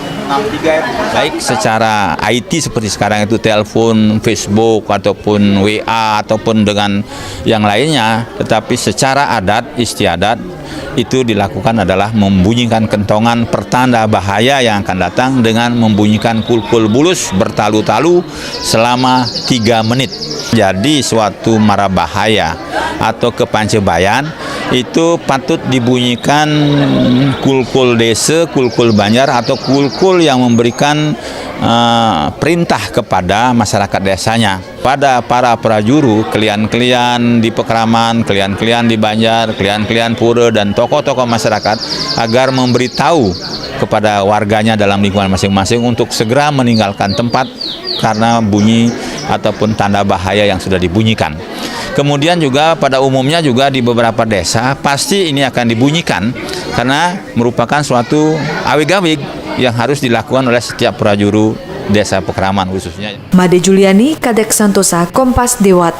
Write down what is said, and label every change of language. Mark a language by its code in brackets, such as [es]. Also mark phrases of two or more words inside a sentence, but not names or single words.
[id] Baik secara IT seperti sekarang itu telepon, Facebook, ataupun WA, ataupun dengan yang lainnya, tetapi secara adat, istiadat, itu dilakukan adalah membunyikan kentongan pertanda bahaya yang akan datang dengan membunyikan kulkul bulus bertalu-talu selama 3 menit. Jadi suatu mara bahaya atau kepancebayan itu patut dibunyikan kulkul desa, kulkul banjar atau kulkul yang memberikan perintah kepada masyarakat desanya. Pada para prajuru, klien-klien di Pakraman, klien-klien di Banjar, klien-klien pura dan tokoh-tokoh masyarakat agar memberitahu kepada warganya dalam lingkungan masing-masing untuk segera meninggalkan tempat karena bunyi ataupun tanda bahaya yang sudah dibunyikan. Kemudian juga pada umumnya juga di beberapa desa pasti ini akan dibunyikan karena merupakan suatu awig-awig yang harus dilakukan oleh setiap prajuru Desa Pakraman khususnya. Made Juliani, Kadek Santosa, Kompas Dewata.